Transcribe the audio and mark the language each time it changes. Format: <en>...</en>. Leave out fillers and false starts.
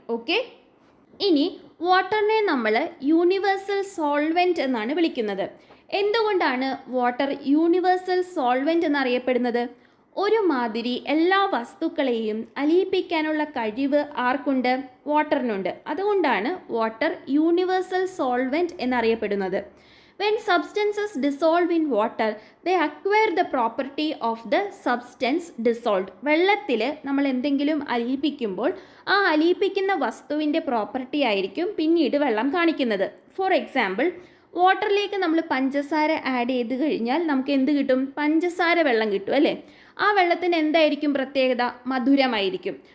<ml>Okay, ഇനി വാട്ടറിനെ നമ്മൾ universal solvent എന്നാണ് വിളിക്കുന്നത്. എന്തുകൊണ്ടാണ് വാട്ടർ യൂണിവേഴ്സൽ സോൾവെൻറ്റ് എന്നറിയപ്പെടുന്നത്? ഒരുമാതിരി എല്ലാ വസ്തുക്കളെയും അലിയിപ്പിക്കാനുള്ള കഴിവ് ആർക്കുണ്ട്? വാട്ടറിനുണ്ട്. അതുകൊണ്ടാണ് വാട്ടർ യൂണിവേഴ്സൽ സോൾവെൻറ്റ് എന്നറിയപ്പെടുന്നത്.</ml> <en>When substances dissolve in water, they acquire the property of the substance dissolved.</en> <ml>വെള്ളത്തിൽ നമ്മൾ എന്തെങ്കിലും അലിയിപ്പിക്കുമ്പോൾ ആ അലിയിപ്പിക്കുന്ന വസ്തുവിൻ്റെ പ്രോപ്പർട്ടി ആയിരിക്കും പിന്നീട് വെള്ളം കാണിക്കുന്നത്. ഫോർ എക്സാമ്പിൾ, വാട്ടറിലേക്ക് നമ്മൾ പഞ്ചസാര ആഡ് ചെയ്ത് കഴിഞ്ഞാൽ നമുക്ക് എന്ത് കിട്ടും? പഞ്ചസാര വെള്ളം കിട്ടും അല്ലേ? ആ വെള്ളത്തിന് എന്തായിരിക്കും പ്രത്യേകത? മധുരമായിരിക്കും.</ml>